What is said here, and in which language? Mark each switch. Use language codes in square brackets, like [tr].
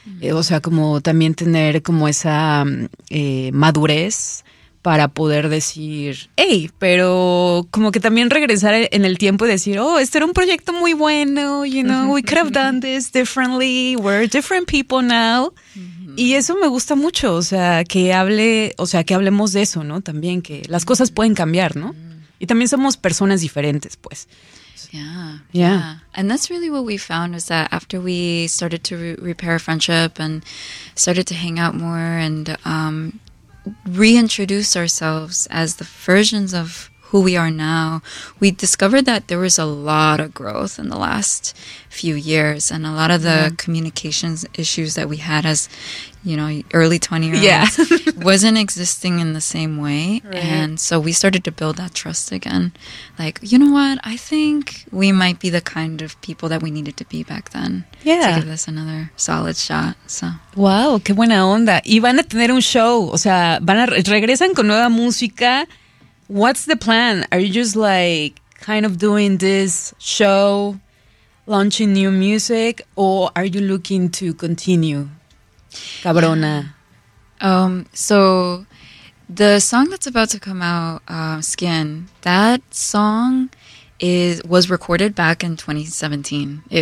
[es] O sea, como también tener como esa madurez para poder decir, hey, pero como que también regresar en el tiempo y decir, oh, este era un proyecto muy bueno, [en] you know, we could have done this differently, we're different people now. [es] Y eso me gusta mucho, o sea, que hable, o sea, que hablemos de eso, ¿no? También que las cosas pueden cambiar, ¿no? Y también somos personas diferentes, pues. Yeah. [en] And that's really what we found, was that after we started to repair friendship and started to hang out more and reintroduce ourselves as the versions of who we are now, we discovered that there was a lot of growth in the last few years, and a lot of the communications issues that we had as, you know, early 20-year-olds wasn't existing in the same way. Right. And so we started to build that trust again. Like, you know what? I think we might be the kind of people that we needed to be back then. Yeah. To give this another solid shot. So. [es] Wow, qué buena onda. Y van a tener un show. O sea, van a regresan con nueva música. [en] What's the plan? Are you just like kind of doing this show, launching new music, or are you looking to continue? Cabrona. So the song that's about to come out, Skin, that song was recorded back in 2017.